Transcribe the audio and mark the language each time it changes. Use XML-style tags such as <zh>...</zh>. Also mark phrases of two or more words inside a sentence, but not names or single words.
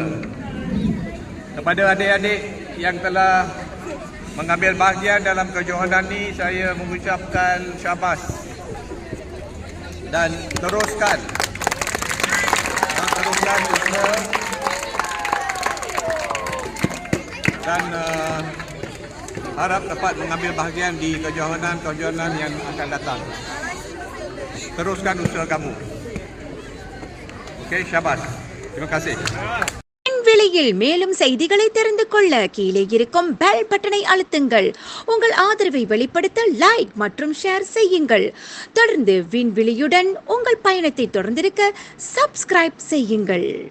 <ms>Kepada adik-adik yang telah mengambil bahagian dalam kejohanan ini, saya mengucapkan syabas dan teruskan usaha dan harap dapat mengambil bahagian di kejohanan yang akan datang. Teruskan usaha kamu. Okey, syabas. Terima kasih.</ms> <ta>விலையில் மேலும் செய்திகளை தெரிந்து கொள்ள கீழே இருக்கும்</ta> <en>bell button</en> <ta>அழுத்துங்கள். உங்கள் ஆதரவை வெளிப்படுத்த லைக் மற்றும் ஷேர் செய்யுங்கள். தொடர்ந்து விண்வெளியுடன் உங்கள் பயணத்தை தொடர்ந்திருக்க சப்ஸ்கிரைப் செய்யுங்கள்.</ta>